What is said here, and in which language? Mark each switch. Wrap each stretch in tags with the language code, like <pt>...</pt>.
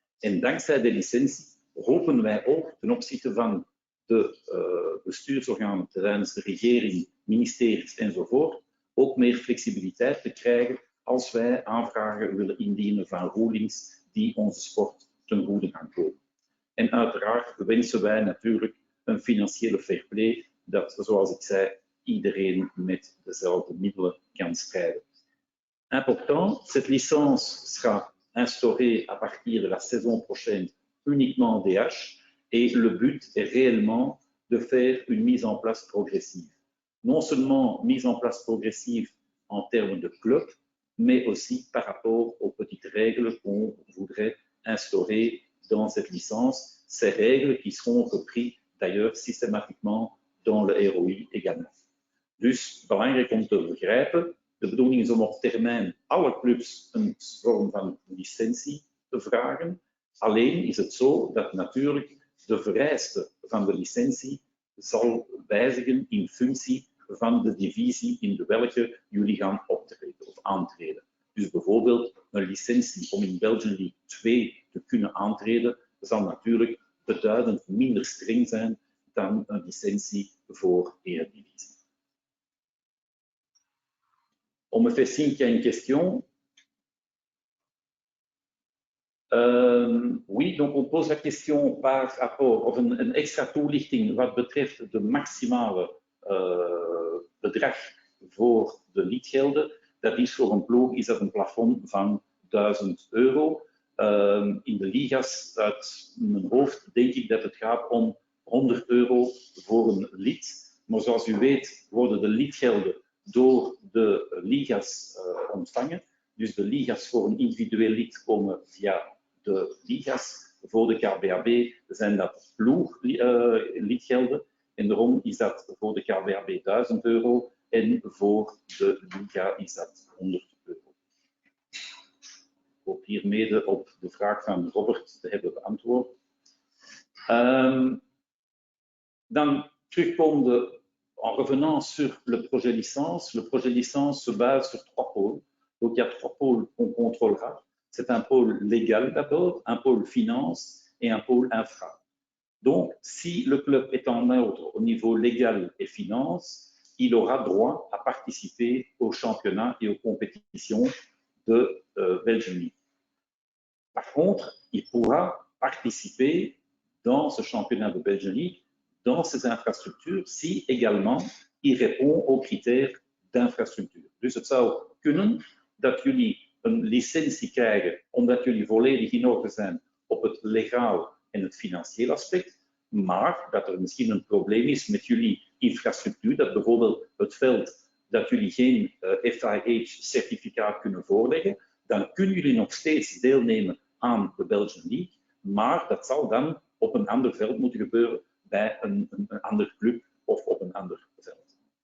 <nl>En dankzij de licentie hopen wij ook ten opzichte van de bestuursorganen tijdens de regering, ministeries enzovoort, ook meer flexibiliteit te krijgen als wij aanvragen willen indienen van rulings die onze sport ten goede gaan komen. En uiteraard wensen wij natuurlijk een financiële fair play dat, zoals ik zei, iedereen met dezelfde middelen kan strijden.</nl> <fr>Important, cette licence sera instaurée à partir de la saison prochaine uniquement DH et le but est réellement de faire une mise en place progressive. Non seulement mise en place progressive en termes de club, mais aussi par rapport aux petites règles qu'on voudrait instaurer dans cette licence, ces règles qui seront reprises d'ailleurs systématiquement dans le ROI également.</fr> <nl>Dus belangrijk om te begrijpen, de bedoeling is om op termijn alle clubs een vorm van licentie te vragen. Alleen is het zo dat natuurlijk de vereiste van de licentie zal wijzigen in functie van de divisie in de welke jullie gaan optreden of aantreden. Dus bijvoorbeeld een licentie om in Belgian League 2 te kunnen aantreden, zal natuurlijk beduidend minder streng zijn dan een licentie voor Eredivisie.</nl> <fr>On me fait signe qu'il y a une question. Oui, donc on pose la question par rapport</fr> <nl>of een extra toelichting wat betreft de maximale bedrag voor de lidgelden. Dat is voor een ploeg is dat een plafond van €1000. In de ligas uit mijn hoofd denk ik dat het gaat om €100 voor een lid. Maar zoals u weet worden de lidgelden door de ligas ontvangen. Dus de ligas voor een individueel lid komen via de ligas. Voor de KBAB zijn dat ploeglidgelden. En daarom is dat voor de KBAB €1000 en voor de liga is dat €100. Ik hoop hiermee op de vraag van Robert te hebben beantwoord. Dan terugkomende en</nl> <fr>revenant sur le projet licence se base sur 3 pôles. Donc il y a 3 pôles qu'on contrôlera. C'est un pôle légal d'abord, un pôle finance et un pôle infra. Donc si le club est en ordre au niveau légal et finance, il aura droit à participer aux championnats et aux compétitions de Belgian League. Par contre, il pourra participer dans ce championnat de Belgian League dans ces infrastructures si également il répond aux critères d'infrastructure.</fr> <nl>Dus het zou kunnen dat jullie een licentie krijgen omdat jullie volledig in orde zijn op het legaal en het financieel aspect, maar dat er misschien een probleem is met jullie infrastructuur, dat bijvoorbeeld het veld dat jullie geen FIH-certificaat kunnen voorleggen, dan kunnen jullie nog steeds deelnemen aan de Belgian League, maar dat zal dan op een ander veld moeten gebeuren bij een andere club of op een ander veld.</nl>